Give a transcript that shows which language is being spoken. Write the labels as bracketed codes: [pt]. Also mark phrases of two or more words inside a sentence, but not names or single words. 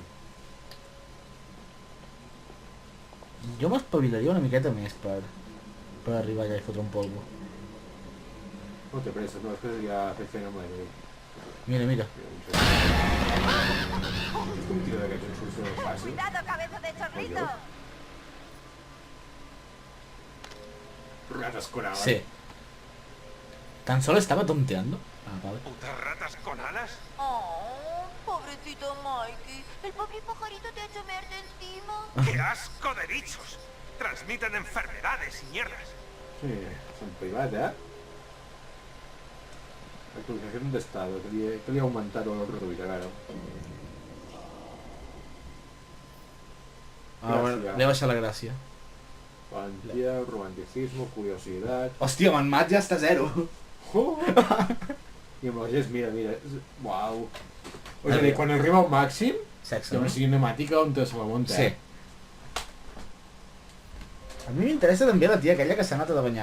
[ca] Jo m'espavilaria una miqueta més per arribar allà i fotre un polvo. No té pressa, no, és que ja ha fet feina amb l'aire. Mira, mira. És com tira d'aquests en solució fàcil. [es] Cuidado, cabeza de chorrito. Rates con alas. Sí. Tan solo estaba tonteando. Ah, vale. ¿Putas ratas con alas? Oh, pobrecito Mikey. El pobre pajarito te ha hecho mearte encima. ¡Qué asco de bichos! Transmiten enfermedades y mierdas. [ca] Sí, són privat, eh? Actualització d'estado, que li ha augmentat o reduït, a veure. Ah, bueno, li ha baixat la gràcia. [es] Valentía, romanticismo, curiosidad... [ca] Hòstia, amb en Matt ja està 0. Oh! I amb el gest, mira, uau. O sigui, quan arriba al màxim, Sexe, hi ha una cinemàtica on se la munta, Sí. A mi m'interessa també la tia aquella que s'ha anat a banyar.